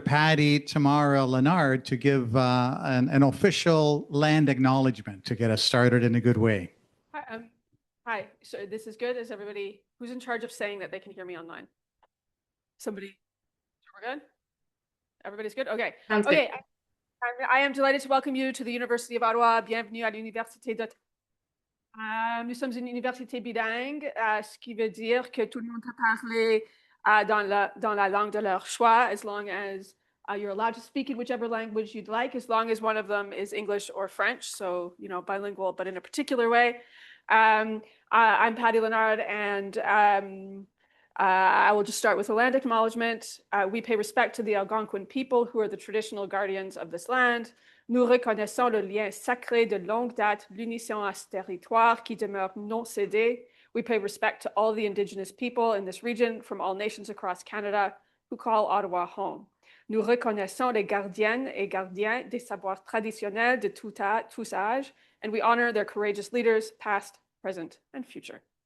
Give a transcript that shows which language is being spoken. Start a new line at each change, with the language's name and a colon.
English: Patty Tamara Leonard to give an official land acknowledgement to get us started in a good way. Hi. So this is good. Is everybody who's in charge of saying that they can hear me online? Somebody? We're good. Everybody's good. Okay. Sounds okay. good. I am delighted to welcome you to the University of Ottawa.
French: Bienvenue à l'université d'Ottawa. Nous sommes une université bilingue, ce qui veut dire que tout le monde peut parler dans la langue de leur choix,
English: as long as you're allowed to speak in whichever language you'd like, as long as one of them is English or French. So, you know, bilingual, but in a particular way. I'm Patty Leonard, and I will just start with a land acknowledgement. We pay respect to the Algonquin people, who are the traditional guardians of this land.
French: Nous reconnaissons le lien sacré de longue date, l'unisson à ce territoire qui demeure non cédé.
English: We pay respect to all the Indigenous people in this region from all nations across Canada who call Ottawa home.
French: Nous reconnaissons les gardiennes et gardiens des savoirs traditionnels de tout âge,
English: and we honor their courageous leaders, past, present, and future.